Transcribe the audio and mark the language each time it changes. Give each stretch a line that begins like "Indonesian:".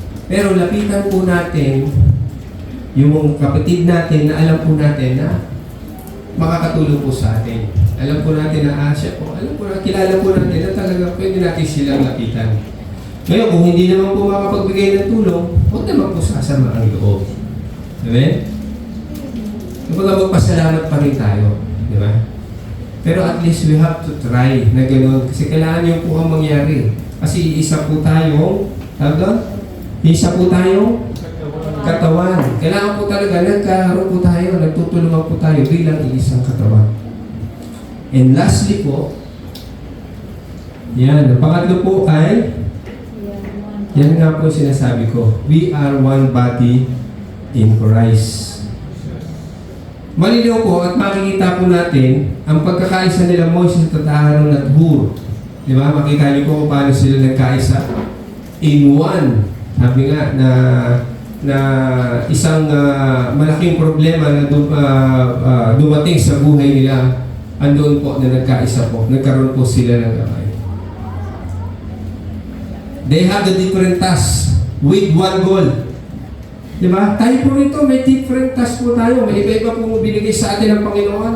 Filipino: Pero lapitan po natin yung kapatid natin na alam po natin na makakatulong po sa atin. Alam po natin na siya po. Alam po na, kilala po natin na talaga pwede natin silang lapitan. Ngayon, kung hindi naman po makapagbigay ng tulong, huwag naman po sasama ang loob. Amen? Kumbaga magpasalamat pa rin tayo. Di ba? Pero
English: at least we have to try
Filipino: na gano'n. Kasi kailangan yun po ang mangyari. Kasi isa po tayong, isa po tayong katawan. Kailangan po talaga nagkaroon po tayo, nagtutulungan po tayo bilang isang katawan. And lastly po, yan, ang pangatlo po ay, yan nga po sinasabi ko,
English: we are one body in Christ.
Filipino: Malinaw po at makikita po natin ang pagkakaisa nila Moses at Aaron at Hur. Di ba? Makita niyo po paano sila nagkaisa
English: in one.
Filipino: Sabi nga na isang malaking problema na dumating sa buhay nila, andoon po na nagkaisa po. Nagkaroon po sila ng kamay.
English: They have the different tasks with one goal.
Filipino: Diba? Tayo po rito, may different tasks po tayo. May iba-iba po binigay sa atin ng Panginoon.